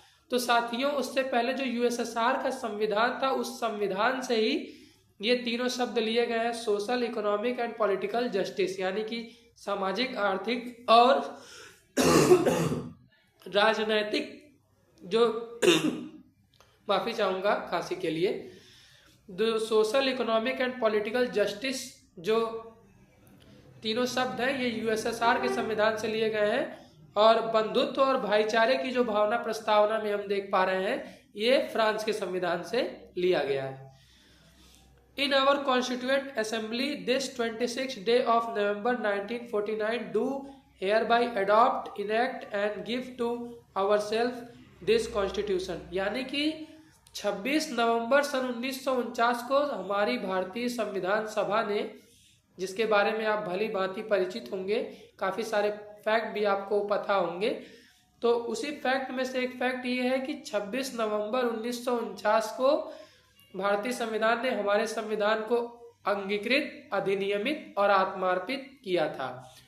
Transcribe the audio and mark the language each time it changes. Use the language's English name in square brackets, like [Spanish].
[Hindi] तो साथियों, उससे पहले जो यूएसएसआर का संविधान था, उस संविधान से ही ये तीनों शब्द लिए गए हैं, [English] social, economic and political justice, [Hindi] यानी कि सामाजिक, आर्थिक और राजनैतिक जो माफी चाहूंगा खांसी के लिए, जो social, economic and political justice जो तीनों शब्द हैं, ये यूएसएसआर के संविधान से लिए गए हैं। और बंधुत्व और भाईचारे की जो भावना प्रस्तावना में हम देख पा रहे हैं, ये फ्रांस के संविधान से लिया गया है। [English] In our Constituent Assembly, this 26th day of November 1949, do hereby adopt, enact and give to ourselves this Constitution। [Hindi] यानी कि 26 नवंबर सन 1949 को हमारी भारतीय संविधान सभा ने, जिसके बारे में आप भली भांति परिचित होंगे, काफ़ी सारे फैक्ट भी आपको पता होंगे, तो उसी फैक्ट में से एक फैक्ट ये है कि 26 नवंबर 1949 को भारतीय संविधान ने हमारे संविधान को अंगीकृत, अधिनियमित और आत्मार्पित किया था।